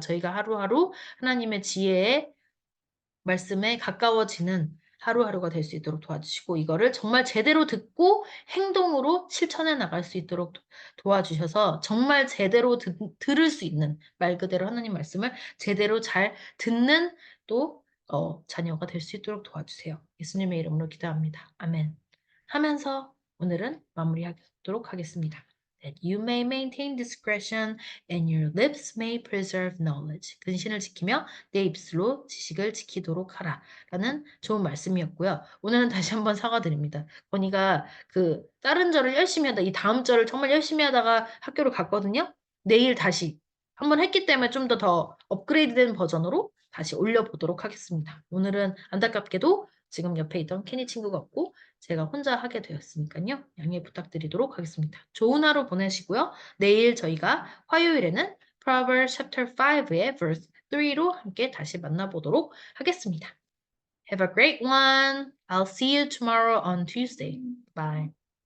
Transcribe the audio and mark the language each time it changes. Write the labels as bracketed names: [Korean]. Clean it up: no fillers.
[Korean] 저희가 하루하루 하나님의 지혜의 말씀에 가까워지는 하루하루가 될 수 있도록 도와주시고 이거를 정말 제대로 듣고 행동으로 실천해 나갈 수 있도록 도와주셔서 정말 제대로 들을 수 있는 말 그대로 하나님 말씀을 제대로 잘 듣는 또 자녀가 될 수 있도록 도와주세요. 예수님의 이름으로 기도합니다. 아멘. 하면서 오늘은 마무리하도록 하겠습니다. [English] That you may maintain discretion and your lips may preserve knowledge. [Korean] 근신을 지키며 내 입술로 지식을 지키도록 하라. 라는 좋은 말씀이었고요. 오늘은 다시 한번 사과드립니다. 건이가 다른 절을 열심히 하다, 이 다음 절을 정말 열심히 하다가 학교를 갔거든요. 내일 다시 한번 했기 때문에 좀 더 업그레이드된 버전으로 다시 올려보도록 하겠습니다. 오늘은 안타깝게도 지금 옆에 있던 케니 친구가 없고 제가 혼자 하게 되었으니까요. 양해 부탁드리도록 하겠습니다. 좋은 하루 보내시고요. 내일 저희가 화요일에는 Proverbs chapter 5의 verse 3로 함께 다시 만나보도록 하겠습니다. [English] Have a great one. I'll see you tomorrow on Tuesday. Bye.